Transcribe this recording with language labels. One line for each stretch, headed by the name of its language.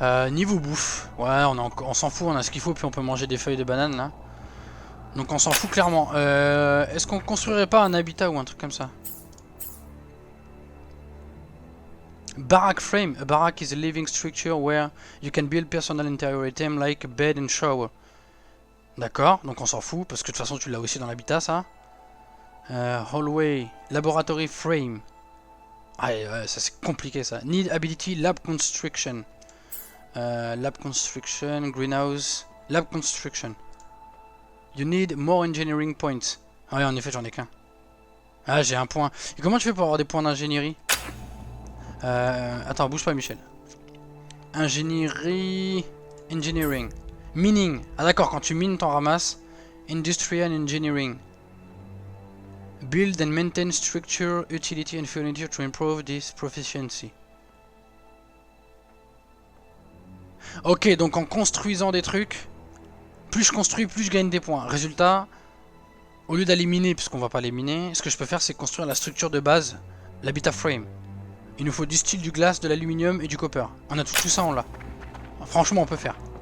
French: Niveau bouffe. Ouais, on s'en fout, on a ce qu'il faut, puis on peut manger des feuilles de banane là. Donc on s'en fout clairement. Est-ce qu'on construirait pas un habitat ou un truc comme ça?
English: Barrack frame. A barrack is a living structure where you can build personal interior items like a bed and shower.
French: D'accord, donc on s'en fout parce que de toute façon tu l'as aussi dans l'habitat ça. Hallway. Laboratory frame. Ah ouais, ça c'est compliqué ça.
English: Need ability lab construction. Lab construction, greenhouse, lab construction. You need more engineering points.
French: Ah ouais, en effet, j'en ai qu'un. Ah, j'ai un point. Et comment tu fais pour avoir des points d'ingénierie? Attends, bouge pas, Michel. Ingénierie. Engineering. Mining. Ah, d'accord, quand tu mines, t'en ramasses.
English: Industrial engineering. Build and maintain structure, utility and furniture to improve this proficiency.
French: Ok, donc en construisant des trucs, plus je construis, plus je gagne des points. Résultat, au lieu d'aller miner, puisqu'on va pas les miner, ce que je peux faire, c'est construire la structure de base, l'habitat frame. Il nous faut du steel, du glace, de l'aluminium et du copper. On a tout ça, on l'a. Franchement, on peut faire.